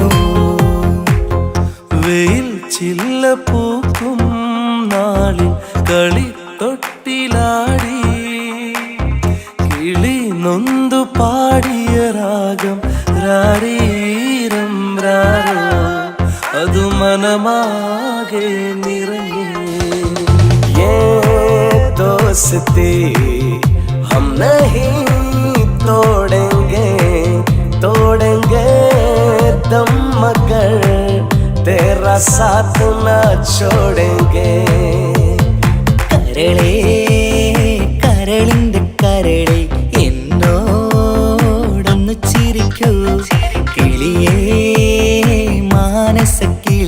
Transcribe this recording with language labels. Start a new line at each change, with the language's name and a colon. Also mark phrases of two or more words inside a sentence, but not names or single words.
Malayalam: വെയിൽ ചില്ല പൂക്കും നാളിൽ കളിത്തൊട്ടിലാടി, കിളി നൊന്തു പാടിയ രാഗം രാരീരം രാരോ, അതു മനമാകെ നിറഞ്ഞേ.
Hindi: दोस्ती हम नहीं तोड़ेंगे दम मगर तेरा साथ न छोड़ेंगे.
Malayalam: കരളേ കരളിന്റെ കരളെ എന്നോടൊന്നു ചിരിക്കൂ, കിളിയേ മാനസ